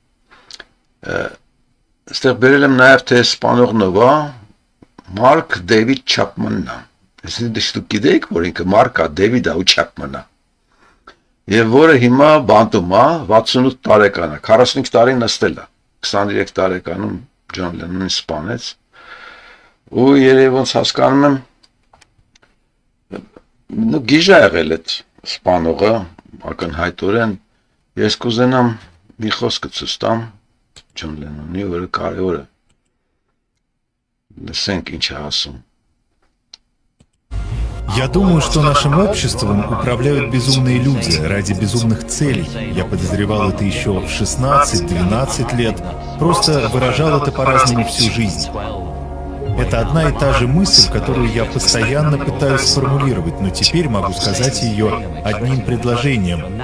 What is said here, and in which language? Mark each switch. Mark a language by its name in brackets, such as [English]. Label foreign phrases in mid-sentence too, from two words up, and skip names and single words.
[Armenian] Այստեղ բերել եմ նաև, թե սպանողն ով է, Մարկ Դեվիդ Չապմանն է։ Այսինքն դուք գիտեք, որ ինքը Մարկա Դեվիդ է ու Չապման է։ Եվ որը հիմա բանտում է, 68 տարեկան է, 45 տարի նստել է, 23 տարեկանում Ջոն Լենոնին սպանեց, ու երևի ոնց հասկանում եմ, գիժ է եղել այդ սպանողը, ակնհայտորեն, ես կուզենամ մի խոսքը ցույց տամ Ջոն Լենոնի, որը կարևոր է, լսենք ինչ է ասում։ [Russian] Я думаю, что нашим обществом управляют безумные люди ради безумных целей. Я подозревал это еще в 16-12 лет, просто выражал это по-разному всю жизнь. Это одна и та же мысль, которую я постоянно пытаюсь сформулировать, но теперь могу сказать ее одним предложением.